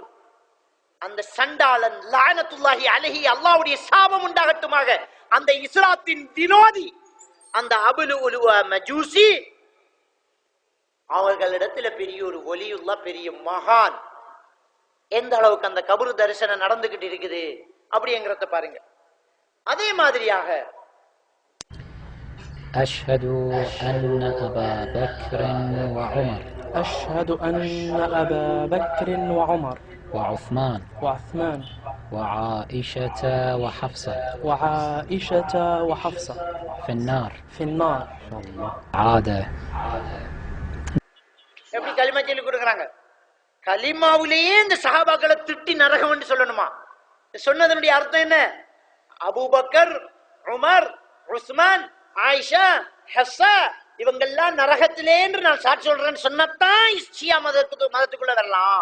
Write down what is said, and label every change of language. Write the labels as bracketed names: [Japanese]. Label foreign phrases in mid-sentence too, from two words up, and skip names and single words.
[Tamil] அந்த சண்டாளன் [Arabic] لعنة الله عليه, [Tamil] அல்லாஹ்வுடைய சாபம் உண்டாகட்டுமாக, அந்த இஸ்லாத்தின் விரோதி அந்த அபுலுலுஆ மஜூசி அவர்களிடத்துல பெரிய ஒரு வலியுல்லா, பெரிய மகான். எந்த அளவுக்கு அந்த கபரு தரிசனம் நடந்துகிட்டு இருக்குது அப்படிங்கிறத பாருங்க. அதே மாதிரியாக [Arabic] أشهد أن أبا بكر وعمر, أشهد أن أبا بكر وعمر وعثمان وعثمان وعائشة وحفصة وعائشة وحفصة في النار في النار. عادة. [Tamil] எப்படி கலிமா சொல்லி கொடுக்குறாங்க? கலிமாவிலேயே இந்த சஹாபாக்களை திட்டி நரகம் சொல்லணுமா? சொன்னதனுடைய அர்த்தம் என்ன? அபூபக்கர், உமர், உஸ்மான், ஆயிஷா, ஹஸ்ஸா இவங்கெல்லாம் நரகத்திலே என்று நான் சாட்சி சொல்றேன்னு சொன்னதான் ஷியா மதத்துக்குள்ள வரலாம்.